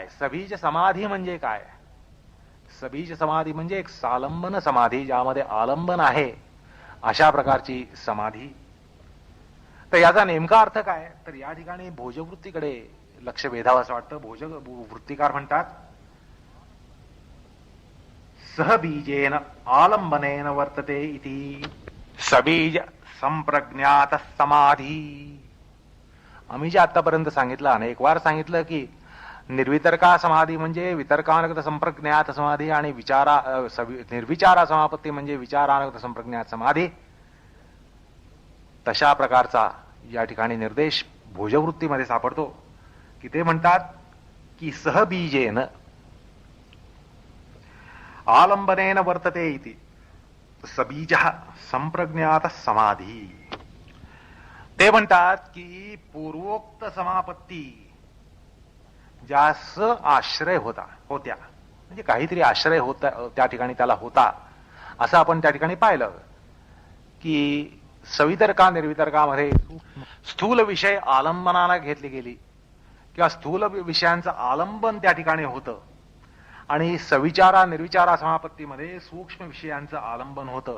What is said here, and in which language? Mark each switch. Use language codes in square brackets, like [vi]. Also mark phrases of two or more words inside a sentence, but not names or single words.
[mr] सबीज समाधी म्हणजे काय? सबीज समाधी म्हणजे एक सालंबन समाधी, ज्यामध्ये आलंबन आहे अशा प्रकारची समाधी. तर याचा नेमका अर्थ काय? तर या ठिकाणी भोजवृत्तीकडे लक्ष वेधावं असं वाटतं. भोजवृत्तीकार म्हणतात [sa] सहबीजेन आलंबनेन वर्तते इति सबीज संप्रज्ञात समाधी. [mr] आम्ही जे आतापर्यंत सांगितलं, अनेक वार सांगितलं की निर्वितर्का समाधी म्हणजे वितर्कानगत संप्रज्ञात समाधी आणि निर्विचारा समापत्ती म्हणजे विचारानगत संप्रज्ञात समाधी. तशा प्रकारचा या ठिकाणी निर्देश भोजवृत्तीमध्ये सापडतो की ते म्हणतात की [sa] सहबीजेन आलंबनेन वर्तते इति सबीजः संप्रज्ञात समाधी. [mr] ते म्हणतात की पूर्वोक्त समापत्ती ज्या आश्रय होत्या म्हणजे काहीतरी आश्रय होता त्या ठिकाणी त्याला होता असं आपण त्या ठिकाणी पाहिलं की सवितर्का निर्वितर्कामध्ये स्थूल विषय आलंबनाला घेतली गेली किंवा स्थूल विषयांचं आलंबन त्या ठिकाणी होतं, आणि सविचारा निर्विचारा समापत्तीमध्ये सूक्ष्म विषयांचं आलंबन होतं.